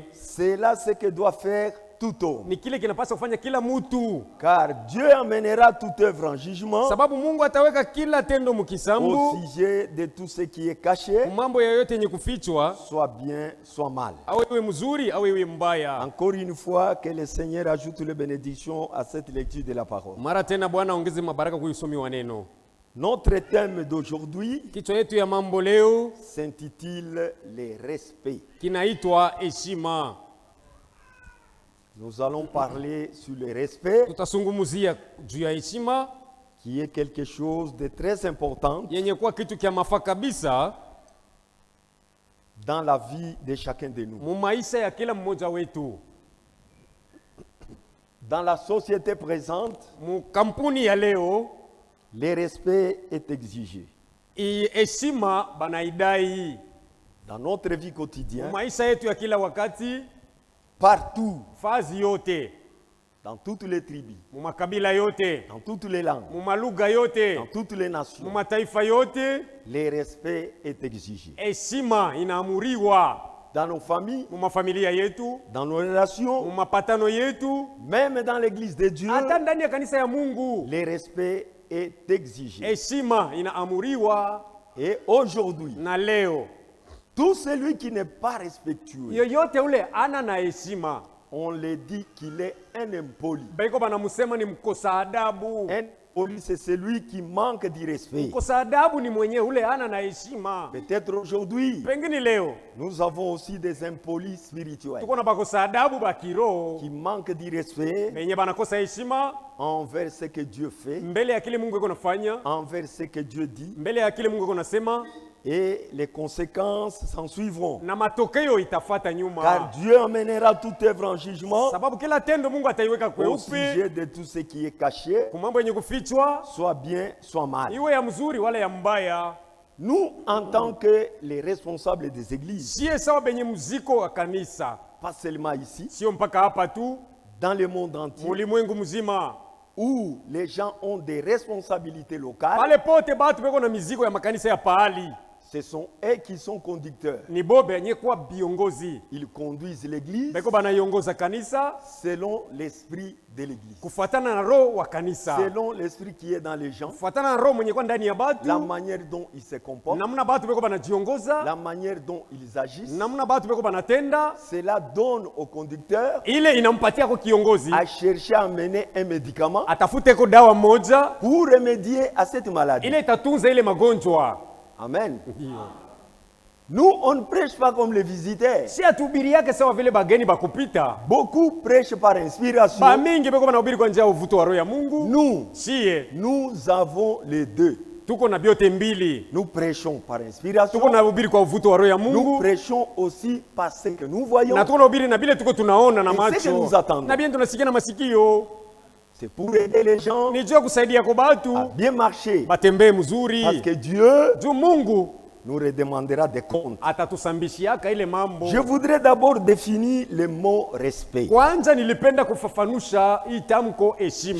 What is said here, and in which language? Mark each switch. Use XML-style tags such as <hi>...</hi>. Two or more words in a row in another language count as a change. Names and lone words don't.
<fr>C'est là ce que doit faire tout homme.</fr> <sw>Ni kile kinapaswa kufanya kila mtu,</sw> <fr>Car Dieu amènera toute œuvre en jugement</fr> <sw>sababu Mungu ataweka kila tendo</sw> <fr>au</fr> <sw>mkisambu,</sw> <fr>sujet de tout ce qui est caché,</fr> <sw>mambo yoyote yenye kufichwa,</sw> <fr>soit bien, soit mal.</fr> <sw>awe iwe mzuri au iwe mbaya.</sw> <fr>Encore une fois, que le Seigneur ajoute les bénédictions à cette lecture de la parole.</fr> <sw>Mara tena Bwana ongeze mabaraka kwa usomi wa neno.</sw> <fr>Notre thème d'aujourd'hui</fr> <sw>Kichwa yetu ya mambo leo</sw> <fr>s'intitule les respects.</fr> <sw>kinaitwa heshima.</sw> <fr>Nous allons parler sur le respect,</fr> <sw>Tutasungumuzia juu ya heshima</sw> <fr>qui est quelque chose de très important</fr> <sw>yenye kuwa kitu kia mafaa kabisa</sw> <fr>dans la vie de chacun de nous.</fr> <sw>mu maisha ya kila mmoja wetu.</sw> <fr>Dans la société présente,</fr> <sw>Mu kampuni ya leo</sw> <fr>le respect est exigé.</fr> <sw>heshima banaidai.</sw> <fr>Dans notre vie</fr> <sw>Mu</sw> <fr>quotidienne,</fr> <sw>maisha yetu ya kila wakati,</sw> <fr>partout,</fr> <sw>fazi yote,</sw> <fr>dans toutes les tribus,</fr> <sw>mu makabila yote,</sw> <fr>dans toutes les langues,</fr> <sw>mu malugha yote,</sw> <fr>dans toutes les</fr> <sw>mu</sw> <fr>nations,</fr> <sw>mataifa yote,</sw> <fr>le respect est exigé.</fr> <sw>heshima inaamuriwa.</sw> <fr>Dans nos familles,</fr> <sw>Mu mafamilia yetu,</sw> <fr>dans nos</fr> <sw>mu</sw> <fr>relations,</fr> <sw>mapatano yetu,</sw> <fr>même dans l'église de Dieu,</fr> <sw>hata ndani ya kanisa ya Mungu,</sw> <fr>le respect est exigé.</fr> <sw>heshima inaamuriwa.</sw> <fr>Et aujourd'hui,</fr> <sw>Na leo</sw> <fr>tout celui qui n'est pas respectueux,</fr> <sw>yoyote ule ana na heshima,</sw> <fr>on le dit qu'il est un impoli.</fr> <sw>baiko banamusema ni mkosa adabu.</sw> <fr>Un impoli, c'est celui qui manque du respect.</fr> <sw>Mkosa adabu ni mwenye ule ana na heshima.</sw> <fr>Peut-être aujourd'hui,</fr> <sw>Pengine leo</sw> <fr>nous avons aussi des impolis spirituels</fr> <sw>tuko na bakosa adabu ba kiroho</sw> <fr>qui manquent du respect</fr> <sw>benye banakosa heshima</sw> <fr>envers ce que Dieu fait,</fr> <sw>mbele ya kile Mungu iko nafanya,</sw> <fr>envers ce que Dieu dit,</fr> <sw>mbele ya kile Mungu iko nasema,</sw> <fr>et les conséquences s'en suivront.</fr> <sw>na matokeo itafuata</sw> <fr>Car</fr> <sw>nyuma,</sw> <fr>Dieu amènera toute œuvre en jugement</fr> <sw>sababu kila tendo Mungu ataiweka</sw> <fr>au</fr> <sw>kweupe.</sw> <fr>sujet de tout ce qui est caché,</fr> <sw>Kwa mambo yenye kufichwa,</sw> <fr>soit bien, soit mal.</fr> <sw>iwe ya mzuri wala ya mbaya.</sw> <fr>Nous, en tant que les responsables des églises,</fr> <sw>Sie sawa benye mziko wa kanisa,</sw> <fr>pas seulement ici,</fr> <sw>sio mpaka hapa tu,</sw> <fr>dans le monde entier,</fr> <sw>ulimwengu mzima,</sw> <fr>où les gens ont des responsabilités locales,</fr> <sw>pale pote batu beko na mizigo ya makanisa ya pahali,</sw> <fr>ce sont eux qui sont conducteurs.</fr> <sw>ni bo benye kuwa biongozi,</sw> <fr>Ils conduisent l'église</fr> <sw>beko banaiongoza kanisa</sw> <fr>selon l'esprit de l'église,</fr> <sw>kufuatana na roho wa kanisa,</sw> <fr>selon l'esprit qui est dans les gens,</fr> <sw>kufuatana na roho mwenye kwa ndani ya batu,</sw> <fr>la manière dont ils se comportent,</fr> <sw>namna batu beko banajiongoza,</sw> <fr>la manière dont ils agissent.</fr> <sw>namna batu beko banatenda.</sw> <fr>Cela donne au conducteur</fr> <sw>Ile inampatia kwa kiongozi</sw> <fr>à chercher à mener un médicament</fr> <sw>atafute ko dawa moja</sw> <fr>pour remédier à cette maladie.</fr> <sw>ile itatunza ile magonjwa.</sw> <fr>Amen.</fr> <sw>Ndio.</sw> <fr>Nous, on ne prêche pas comme les visiteurs.</fr> <sw>Si atubiri yake sawa vile bageni bakupita.</sw> <fr>Beaucoup prêchent par inspiration.</fr> <sw>Ba mingi beko banahubiri kwa njia ya uvuto wa roho ya Mungu.</sw> <fr>Nous,</fr> <sw>Sie</sw> <fr>nous avons les deux.</fr> <sw>tuko na byote mbili.</sw> <fr>Nous prêchons par inspiration.</fr> <sw>Tuko na hubiri kwa uvuto wa roho ya</sw> <fr>Nous</fr> <sw>Mungu.</sw> <fr>prêchons aussi par ce que nous voyons.</fr> <sw>Na tuko na hubiri na bile tuko tunaona na</sw> <fr>Et ce que nous</fr> <sw>macho.</sw> <fr>attendons.</fr> <sw>Na bien tunasikia na masikio.</sw> <fr>C'est pour aider les gens</fr> <sw>Ni juu ya kusaidia kwa batu</sw> <fr>à bien marcher.</fr> <sw>batembee mzuri.</sw> <fr>Parce que Dieu</fr> <sw>Juu Mungu</sw> <fr>nous redemandera des comptes.</fr> <sw>atatusambishiaka ile mambo.</sw> <fr>Je voudrais d'abord définir le mot respect.</fr> <sw>Kwanza nilipenda kufafanusha hii tamko heshima.</sw>